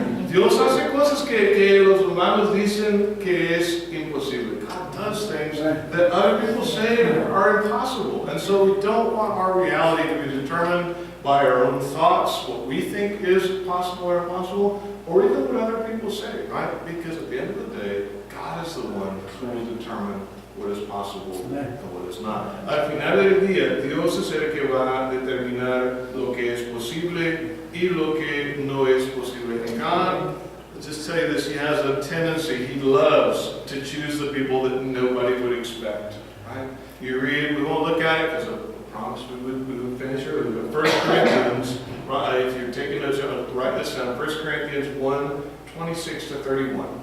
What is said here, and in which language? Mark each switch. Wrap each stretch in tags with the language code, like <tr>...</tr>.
<es>Dios hace cosas que los humanos dicen que es imposible.</es> <en>God does things that other people say are impossible. And so we don't want our reality to be determined by our own thoughts, what we think is possible or impossible, or even what other people say, right? Because at the end of the day, God is the one who will determine what is possible and what is not.</en> <es>Al final del día, Dios es el que va a determinar lo que es posible y lo que no es posible.</es> <en>And God, I'll just tell you this, He has a tendency, He loves to choose the people that nobody would expect, right? You read, we won't look at it because I promised we would finish early, but 1 Corinthians, if you're taking notes, write this down, 1 Corinthians 1, 26 to 31.</en>